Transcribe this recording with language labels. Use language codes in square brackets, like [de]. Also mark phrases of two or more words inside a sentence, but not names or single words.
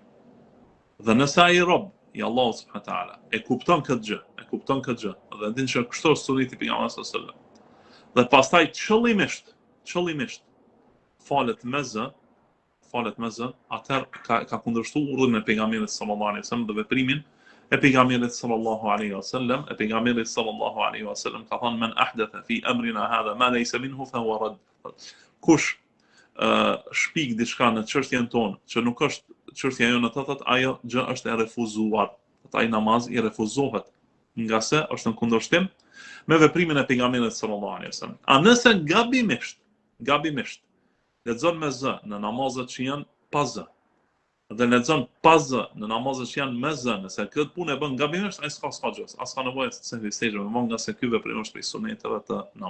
[sq] Dhe nëse ai rob i Allahu [ar] سبحانه وتعالى [sq] e kupton këtë gjë, dhe din që kështu është suneti i pejgamberit [ar] صلى الله عليه وسلم. [sq] Dhe pastaj qëllimisht falet me zë, atëherë ka kundërshtuar urdhën e pejgamberit [ar] صلى الله عليه وسلم [sq] dhe veprimin e pejgamberit [ar] صلى الله عليه وسلم. [sq] E pejgamberi [ar] صلى الله عليه وسلم [sq] ka thënë [ar] من أحدث في أمرنا هذا ما ليس منه فهو رد. [sq] Kush shpik diçka në çështjen tonë që nuk është çështja jonë, thotë ajo gjë është e refuzuar. Ai namaz i refuzohet nga se është në kundërshtim me veprimin e pejgamberit [ar] صلى الله عليه وسلم. [sq] A nëse gabimisht lexon me zë në namazet që janë pa zë, dhe lexon pa zë në namazet që janë me zë, nëse këtë punë e bën gabimisht, ai s'ka gjë, as ka nevojë se të sejë nga se ky veprim është prej suneteve të namazit.